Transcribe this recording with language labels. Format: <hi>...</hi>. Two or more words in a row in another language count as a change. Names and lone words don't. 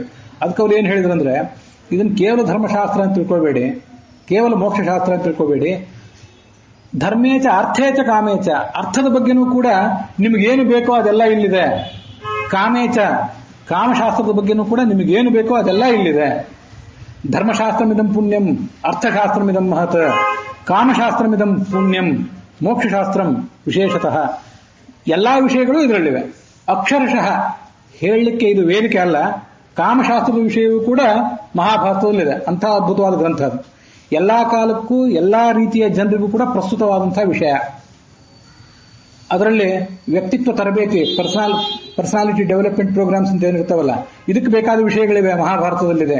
<kn>ಅದಕ್ಕೆ ಅವ್ರು ಏನು ಹೇಳಿದ್ರಂದ್ರೆ, ಇದನ್ನು ಕೇವಲ ಧರ್ಮಶಾಸ್ತ್ರ ಅಂತ ತಿಳ್ಕೊಬೇಡಿ, ಕೇವಲ ಮೋಕ್ಷಶಾಸ್ತ್ರ ಅಂತ ತಿಳ್ಕೊಬೇಡಿ.</kn> <sa>ಧರ್ಮೇಚ ಅರ್ಥೇಚ ಕಾಮೇಚ,</sa> <kn>ಅರ್ಥದ ಬಗ್ಗೆನೂ ಕೂಡ ನಿಮಗೇನು ಬೇಕೋ ಅದೆಲ್ಲ ಇಲ್ಲಿದೆ. ಕಾಮೇಚ, ಕಾಮಶಾಸ್ತ್ರದ ಬಗ್ಗೆನೂ ಕೂಡ ನಿಮಗೇನು ಬೇಕೋ ಅದೆಲ್ಲ ಇಲ್ಲಿದೆ.</kn> <sa>ಧರ್ಮಶಾಸ್ತ್ರಮಿದಂ ಪುಣ್ಯಂ ಅರ್ಥಶಾಸ್ತ್ರಮಿದಂ ಮಹತ್, ಕಾಮಶಾಸ್ತ್ರಮಿದಂ ಪುಣ್ಯಂ ಮೋಕ್ಷಶಾಸ್ತ್ರಂ ವಿಶೇಷತಃ.</sa> <kn>ಎಲ್ಲಾ ವಿಷಯಗಳು ಇದರಲ್ಲಿವೆ. ಅಕ್ಷರಶಃ ಹೇಳಲಿಕ್ಕೆ ಇದು ವೇದಿಕೆ ಅಲ್ಲ. ಕಾಮಶಾಸ್ತ್ರದ ವಿಷಯವೂ ಕೂಡ ಮಹಾಭಾರತದಲ್ಲಿದೆ. ಅಂಥ ಅದ್ಭುತವಾದ ಗ್ರಂಥ ಅದು. ಎಲ್ಲಾ ಕಾಲಕ್ಕೂ ಎಲ್ಲಾ ರೀತಿಯ ಜನರಿಗೂ ಕೂಡ ಪ್ರಸ್ತುತವಾದಂತಹ ವಿಷಯ. ಅದರಲ್ಲಿ ವ್ಯಕ್ತಿತ್ವ ತರಬೇತಿ,</kn> <en>personality development programs</en> <kn>ಅಂತ ಏನಿರ್ತಾವಲ್ಲ, ಇದಕ್ಕೆ ಬೇಕಾದ ವಿಷಯಗಳಿವೆ ಮಹಾಭಾರತದಲ್ಲಿದೆ.</kn>